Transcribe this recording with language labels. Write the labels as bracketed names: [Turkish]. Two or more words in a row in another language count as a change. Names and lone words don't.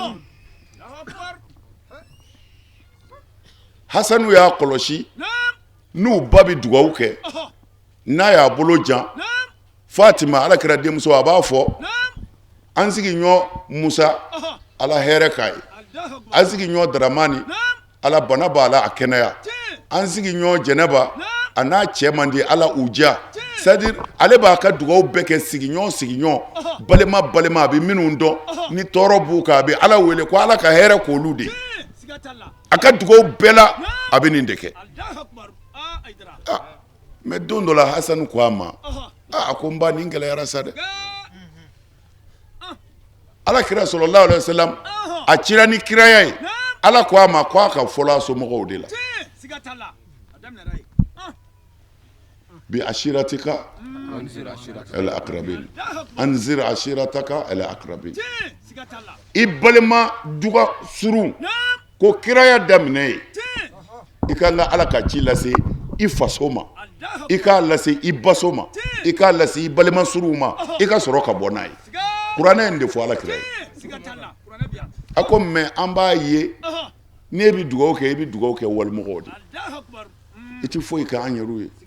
[Bambara] Hasanu y'a kɔlɔsi n'u ba bɛ dugawu kɛ n'a y'a bolo jan Fatima Alakira denmuso a b'a fɔ an sigiɲɔgɔn Musa Ala hɛrɛ k'a ye an sigiɲɔgɔn Daramani Ala bana b'a la a kɛnɛya an sigiɲɔgɔn Jɛnɛba a n'a cɛ man di Ala u diya c'est-à-dire ale b'a ka dugawu bɛɛ kɛ sigiɲɔgɔn balima a bɛ minnu dɔn ni tɔɔrɔ b'u kan a bɛ Ala wele ko Ala ka hɛrɛ k'olu de a ka dugawu bɛɛ la a bɛ nin de kɛ mais don dɔ la Hasanu ko a ma a ko n ba nin gɛlɛyara sa dɛ Alakira [Arabic] صلى الله عليه وسلم [Bambara] a cira ni kiraya ye Ala ko a ma ko a ka fɔlɔ a somɔgɔw de la [Arabic] بعشيرتك الأقربين أنذر عشيرتك الأقربين [Bambara] i balima duga surun ko kiraya daminɛ ye i ka Ala ka ci lase i faso ma i k'a lase i baso ma i k'a lase i balima suruw ma i ka sɔrɔ ka bɔ n'a ye kuranɛ in de fɔ Alakira ye a ko mais an b'a ye n'e bɛ dugawu kɛ i bɛ dugawu kɛ walimɔgɔw de i tɛ foyi kɛ an yɛrɛw ye